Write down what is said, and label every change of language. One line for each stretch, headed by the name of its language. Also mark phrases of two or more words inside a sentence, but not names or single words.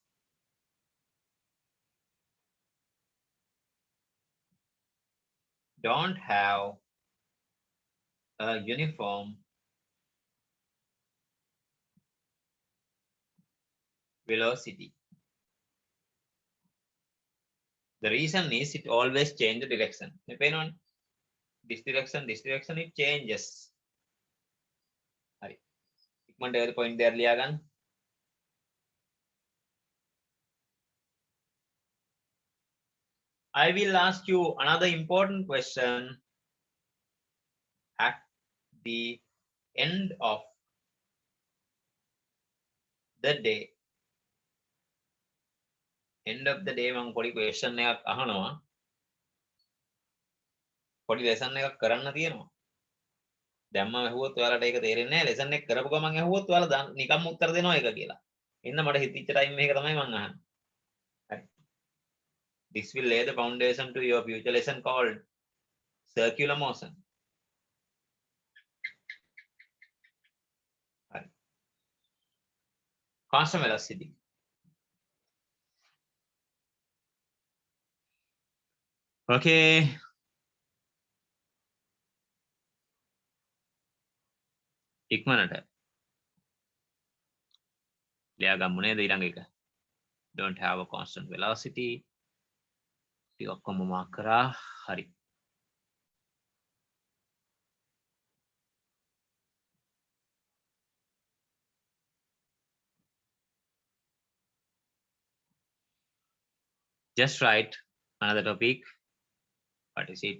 English: Don't have a uniform velocity. The reason is it always change the direction. Depending on this direction, it changes.
Sinhala: Hari. ඉක්මනට ඒ
English: point there
Sinhala: ලියා ගන්න.
English: I will ask you another important question at the end of the day. End of the day
Sinhala: මම පොඩි question එකක් අහනවා. පොඩි lesson එකක් කරන්න තියෙනවා. දැම්ම ඇහුවොත් ඔයාලට ඒක තේරෙන්නේ නැහැ. lesson එක කරපු ගමන් ඇහුවොත් ඔයාලා නිකම්ම උත්තර දෙනවා ඒක කියලා. එන්න මට හිතිච්ච time එක තමයි මම අහන්නේ. හරි.
English: This will lay the foundation to your future lesson called circular motion. Right. Constant velocity. Okay.
Sinhala: ඉක්මනට. ලියා ගමු නේද ඊළඟ එක.
English: Don't have a constant velocity.
Sinhala: ටික ඔක්කොම මාක් කරා. හරි.
English: Just write another topic. What is it?